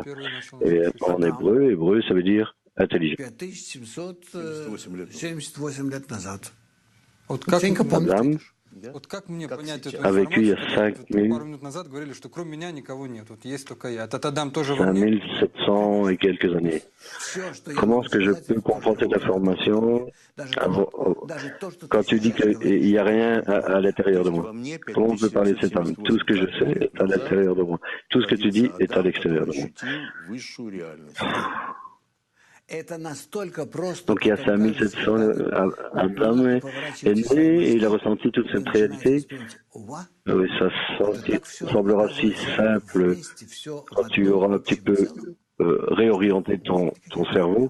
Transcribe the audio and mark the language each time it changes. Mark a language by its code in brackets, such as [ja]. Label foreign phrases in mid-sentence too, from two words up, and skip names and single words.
[fr] Et en hébreu, ça veut dire intelligent. [ru] 5778 лет назад. Вот как, [fr] Adam [ru] вот как мне понять эту [fr] a vécu il y a [ru] информацию, когда [fr] 5000, [ru] пару минут назад говорили, что кроме меня никого нет, вот есть только я. Этот Адам тоже во мне? [fr] 5700 et quelques années. Comment est-ce que je peux comprendre cette information quand tu dis qu'il n'y a rien à l'intérieur de moi? Comment on peut parler de cette âme? Tout ce que je sais est à l'intérieur de moi. Tout ce que tu dis est à l'extérieur de moi. [ru] Высшую реальность. [fr] Donc il y a 5700, Adam est né et il a ressenti toute cette réalité. Oui, ça semblera si simple quand tu auras un petit peu réorienté ton cerveau.